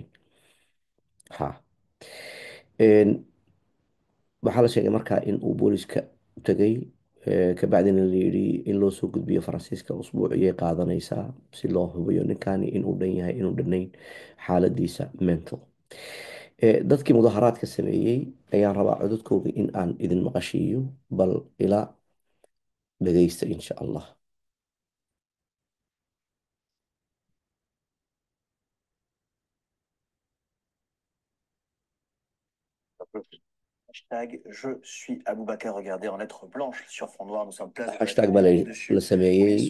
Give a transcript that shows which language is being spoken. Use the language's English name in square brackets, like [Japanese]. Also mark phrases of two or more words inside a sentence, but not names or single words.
[Somali] ha waxaa la sheegay markaa in uu booliska tagay, kabacdina la yidhi in loo soo gudbiyo Faransiiska usbuuciyay qaadanaysaa si loo hubiyo ninkani inuu dhan yahay inuu dhannayn xaaladiisa mental. dadkii mudaharaadka sameeyey ayaan rabaa codadkooga in aan idin maqashiiyo, bal ila dhagaysta [Arabic] insha allah. [French] Hashtag je suis Aboubacar, regardez en lettres blanches sur fond noir, nous sommes place de la [Somali] hashtag baa [French] Liberté la dessus. [Somali] sameeyey